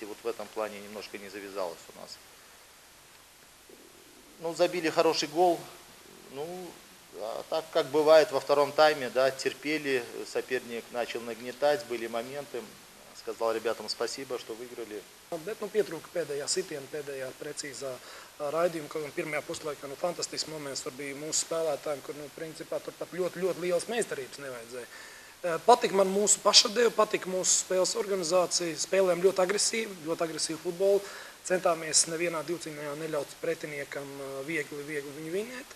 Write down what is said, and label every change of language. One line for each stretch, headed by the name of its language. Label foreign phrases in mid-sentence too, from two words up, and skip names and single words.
Russian: Вот в этом плане немножко не завязалось у нас. Ну, забили хороший гол. Ну, а так как бывает во втором тайме, да, терпели, соперник начал нагнетать, были моменты. Сказал ребятам спасибо, что выиграли.
Latvian: Bet pietrūka pēdējā sitiena, pēdējā precīzā raidījuma, kaut gan pirmajā puslaikā fantastisks moments tur bija mūsu spēlētājiem, kur principā tur pat ļoti liels meistarības nevajadzēja. Patika man mūsu pašadeva, patika mūsu spēles organizācija, spēlējām ļoti agresīvu futbolu, centāmies nevienā divcīņā neļaut pretiniekam viegli viņu vinēt.